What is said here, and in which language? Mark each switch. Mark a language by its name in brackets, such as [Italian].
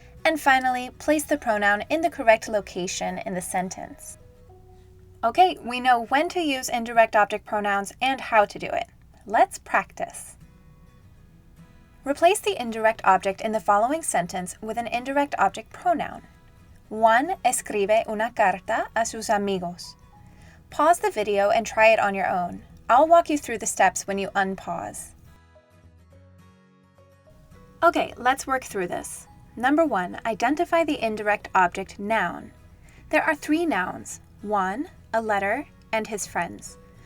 [English] And finally, place the pronoun in the correct location in the sentence. Okay, we know when to use indirect object pronouns and how to do it. Let's practice. Replace the indirect object in the following sentence with an indirect object pronoun. [Spanish] Juan escribe una carta a sus amigos. [English] Pause the video and try it on your own. I'll walk you through the steps when you unpause. Okay, let's work through this. Number 1, identify the indirect object noun. There are 3 nouns, Juan, a letter, and his friends.